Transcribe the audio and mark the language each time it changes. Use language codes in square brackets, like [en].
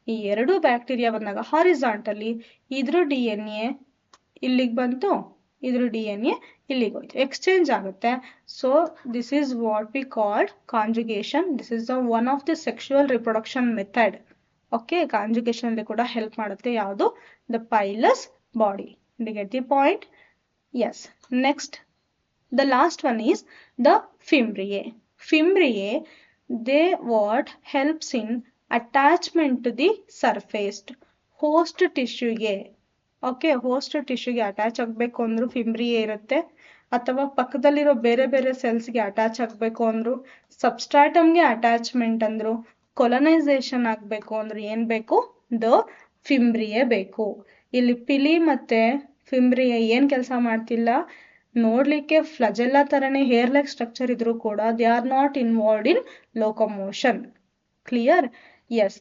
[kn] ಈ ಎರಡು ಬ್ಯಾಕ್ಟೀರಿಯಾ ಬಂದಾಗ ಹಾರಿಜಾಂಟಲಿ ಇದ್ರ DNA ಇಲ್ಲಿಗೆ ಬಂತು, ಇದ್ರ DNA ಇಲ್ಲಿಗೆ ಹೋಯ್ತು, ಎಕ್ಸ್ಚೇಂಜ್ ಆಗುತ್ತೆ. [en] So this is what we called conjugation. This is the one of the sexual reproduction method. Okay, [kn] conjugation ಅಲ್ಲಿ ಕೂಡ ಹೆಲ್ಪ್ ಮಾಡುತ್ತೆ ಯಾವುದು? [en] The pilus body. Did get the point? Yes. Next the last one is the fimbriae. Fimbriae, they what helps in attachment to the surface host tissue ಗೆ. [kn] Okay, host ಟಿಶ್ಯೂಗೆ attach ಆಗಬೇಕು ಅಂದ್ರು ಫಿಂಬ್ರಿಯೆ ಇರುತ್ತೆ, ಅಥವಾ ಪಕ್ಕದಲ್ಲಿರೋ ಬೇರೆ ಬೇರೆ ಸೆಲ್ಸ್ಗೆ ಅಟ್ಯಾಚ್ ಆಗಬೇಕು ಅಂದ್ರು, ಸಬ್ಸ್ಟ್ರಾಟಮ್ಗೆ ಅಟ್ಯಾಚ್ಮೆಂಟ್ ಅಂದ್ರು, ಕೊಲೊನೈಸೇಷನ್ ಆಗಬೇಕು ಅಂದ್ರೆ ಏನ್ ಬೇಕು? ದ ಫಿಂಬ್ರಿಯೆ ಬೇಕು. ಇಲ್ಲಿ ಪಿಲಿ ಮತ್ತೆ ಫಿಂಬ್ರಿಯೆ ಏನ್ ಕೆಲಸ ಮಾಡ್ತಿಲ್ಲ, ನೋಡ್ಲಿಕ್ಕೆ ಫ್ಲಜೆಲ್ಲಾ ತರನೇ ಹೇರ್ ಲೈಕ್ ಸ್ಟ್ರಕ್ಚರ್ ಇದ್ರೂ ಕೂಡ [en] They are not involved in locomotion. [kn] Clear? S.